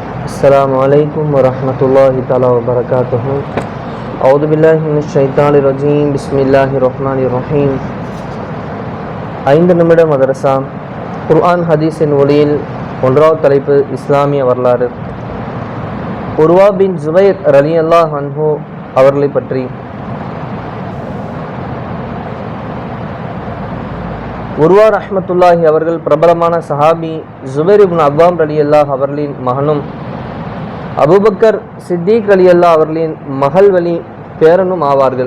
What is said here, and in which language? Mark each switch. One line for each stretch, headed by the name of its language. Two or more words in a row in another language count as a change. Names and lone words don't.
Arabic: السلام عليكم ورحمة الله تعالى وبركاته. أعوذ بالله من الشيطان الرجيم. بسم الله الرحمن الرحيم.
Tamil: 5 நிமிட மதரசா குர்ஆன் ஹதீஸின் ஒளியில் 1வது தலைப்பு இஸ்லாமிய வரலாறு. உர்வா பின் ஜுபைர்
Arabic: رضي الله عنه
Tamil: அவர்களை பற்றி. உர்வா ரஹ்மத்துல்லாஹி அவர்கள் பிரபலமான சஹாபி ஜுபைர் இப்னு அவ்வாம் ரலியல்லாஹு அவர்களின் மகனும் அபூபக்கர் சித்திக் ரலியல்லாஹு அவர்களின் மகள் வழி பேரனும் ஆவார்கள்.